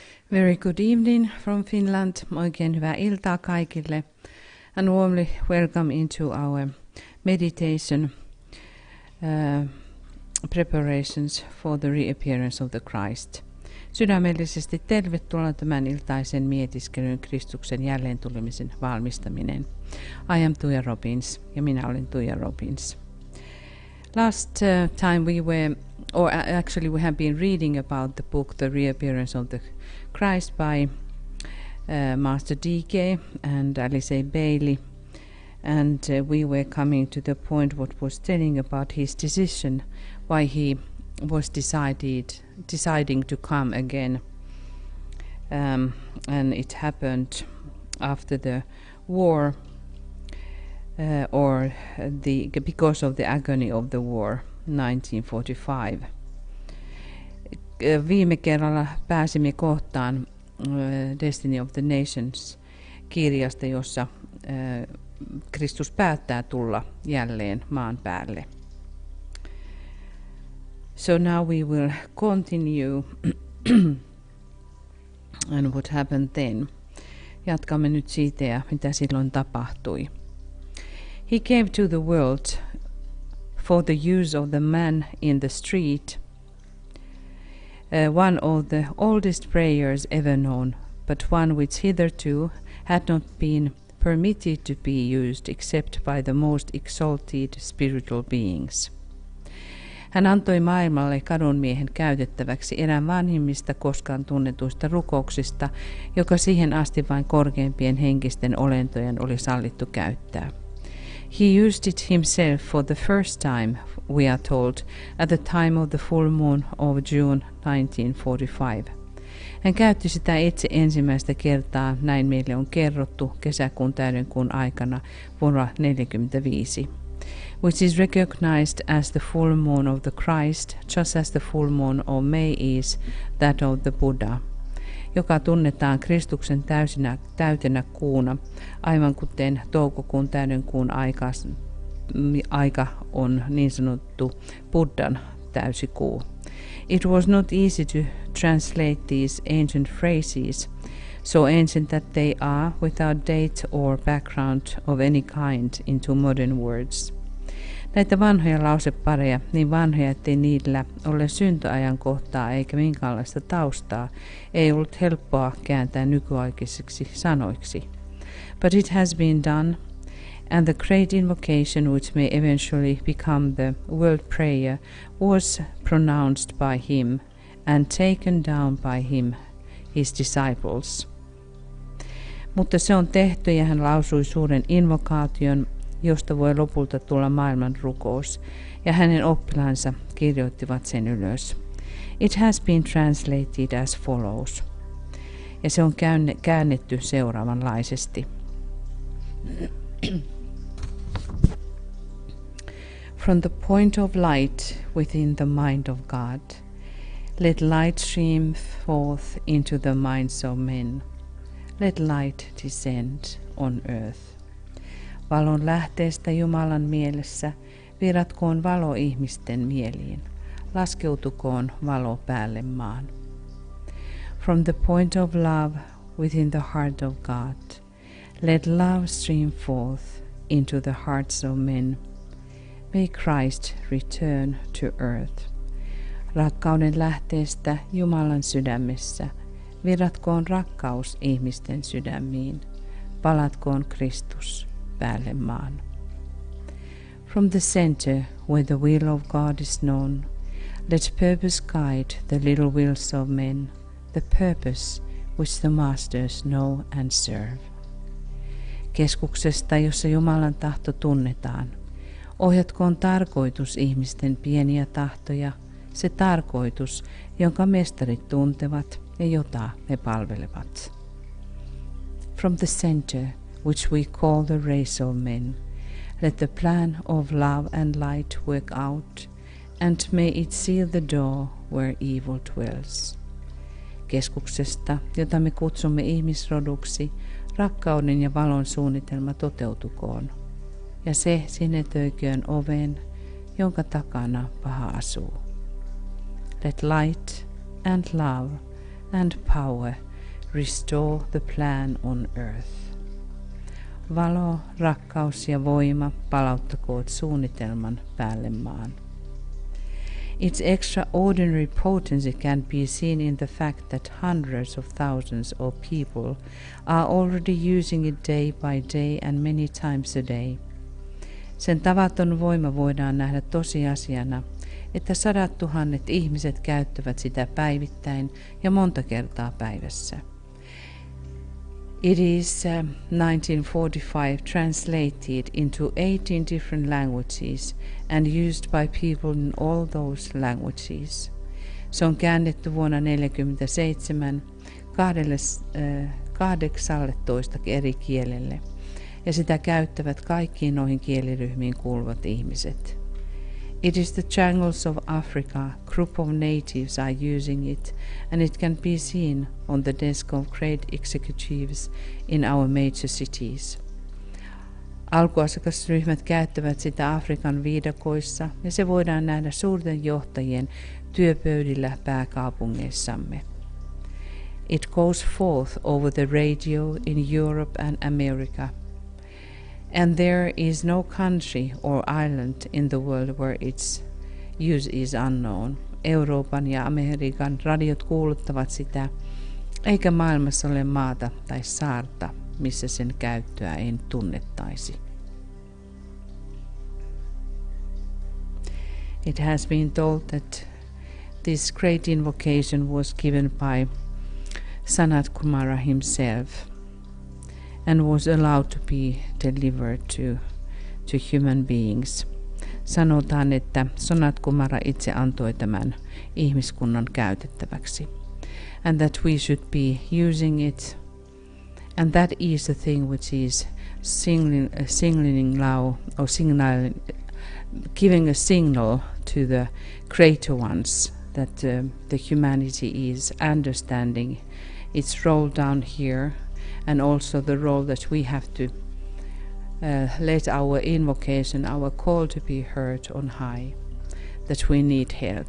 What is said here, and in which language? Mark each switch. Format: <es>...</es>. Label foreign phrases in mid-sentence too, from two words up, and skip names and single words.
<en>Very good evening from Finland.</en> <fi>Oikein hyvää iltaa kaikille.</fi> <en>And warmly welcome into our meditation preparations for the reappearance of the Christ.</en> <fi>Sydämellisesti tervetuloa tämän iltaisen mietiskelyn Kristuksen jälleen tulemisen valmistaminen.</fi> <en>I am</en> <fi>Tuija Robbins ja minä olen Tuija Robbins.</fi> <en>Last time we have been reading about the book The Reappearance of the Christ by Master D.K. and Alice Bailey, and we were coming to the point what was telling about his decision, why he was deciding to come again, and it happened after the war, because of the agony of the war, 1945.</en> <fi>Viime kerralla pääsimme kohtaan Destiny of the Nations -kirjasta, jossa Kristus päättää tulla jälleen maan päälle.</fi> <en>So now we will continue and what happened then.</en> <fi>Jatkamme nyt siitä ja mitä silloin tapahtui.</fi> <en>He came to the world for the use of the man in the street, one of the oldest prayers ever known, but one which hitherto had not been permitted to be used except by the most exalted spiritual beings.</en> <fi>Hän antoi maailmalle kadunmiehen käytettäväksi erään vanhimmista koskaan tunnetuista rukouksista, joka siihen asti vain korkeimpien henkisten olentojen oli sallittu käyttää.</fi> <en>He used it himself for the first time, we are told, at the time of the full moon of June 1945.</en> <fi>Hän käytti sitä itse ensimmäistä kertaa, näin meille on kerrottu, kesäkuun täydenkuun aikana vuonna 1945,</fi> <en>which is recognized as the full moon of the Christ, just as the full moon of May is that of the Buddha,</en> <fi>joka tunnetaan Kristuksen täytenä kuuna, aivan kuten toukokuun täydenkuun aika on niin sanottu Buddhan täysikuu.</fi> <en>It was not easy to translate these ancient phrases, so ancient that they are, without date or background of any kind, into modern words.</en> <fi>Näitä vanhoja lausepareja, niin vanhoja, ettei niillä ole syntöajankohtaa eikä minkäänlaista taustaa, ei ollut helppoa kääntää nykyaikaisiksi sanoiksi.</fi> <en>But it has been done, and the great invocation which may eventually become the world prayer was pronounced by him and taken down by him, his disciples.</en> <fi>Mutta se on tehty ja hän lausui suuren invokaation, josta voi lopulta tulla maailman rukous, ja hänen oppilaansa kirjoittivat sen ylös.</fi> <en>It has been translated as follows.</en> <fi>Ja se on käännetty seuraavanlaisesti.</fi> <en>From the point of light within the mind of God, let light stream forth into the minds of men. Let light descend on earth.</en> <fi>Valon lähteestä Jumalan mielessä viratkoon valo ihmisten mieliin. Laskeutukoon valo päälle maan.</fi> <en>From the point of love within the heart of God, let love stream forth into the hearts of men. May Christ return to earth.</en> <fi>Rakkauden lähteestä Jumalan sydämessä viratkoon rakkaus ihmisten sydämiin. Palatkoon Kristus päälle maan.</fi> <en>From the center where the will of God is known, let purpose guide the little wills of men, the purpose which the masters know and serve.</en> <fi>Keskuksesta, jossa Jumalan tahto tunnetaan, ohjatkoon tarkoitus ihmisten pieniä tahtoja, se tarkoitus, jonka mestarit tuntevat ja jota he palvelevat.</fi> <en>From the center, which we call the race of men, let the plan of love and light work out, and may it seal the door where evil dwells.</en> <fi>Keskuksesta, jota me kutsumme ihmisroduksi, rakkauden ja valon suunnitelma toteutukoon, ja se sinetöiköön oven, jonka takana paha asuu.</fi> <en>Let light and love and power Restore the plan on earth.</en> <fi>Valo, rakkaus ja voima palauttakoot suunnitelman päälle maan.</fi> <en>Its extraordinary potency can be seen in the fact that hundreds of thousands of people are already using it day by day and many times a day.</en> <fi>Sen tavaton voima voidaan nähdä tosiasiana, että 100 000 ihmiset käyttävät sitä päivittäin ja monta kertaa päivässä.</fi> <en>It is 1945 translated into 18 different languages and used by people in all those languages.</en> <fi>Se on käännetty vuonna 1947 18 eri kielelle ja sitä käyttävät kaikkiin noihin kieliryhmiin kuuluvat ihmiset.</fi> <en>It is the jungles of Africa, group of natives are using it, and it can be seen on the desk of great executives in our major cities.</en> <fi>Alkuasiakasryhmät käyttävät sitä Afrikan viidakoissa, ja se voidaan nähdä suurten johtajien työpöydillä pääkaupungeissamme.</fi> <en>It goes forth over the radio in Europe and America. And there is no country or island in the world where its use is unknown.</en> <fi>Euroopan ja Amerikan radiot kuuluttavat sitä, eikä maailmassa ole maata tai saarta, missä sen käyttöä ei tunnettaisi.</fi> <en>It has been told that this great invocation was given by Sanat Kumara himself and was allowed to be delivered to human beings.</en> <fi>Sanotaan, että Sanat Kumara itse antoi tämän ihmiskunnan käytettäväksi.</fi> <en>And that we should be using it. And that is the thing which is signaling now, or giving a signal to the greater ones that the humanity is understanding its role down here, and also the role that we have to let our invocation, our call to be heard on high, that we need help.</en>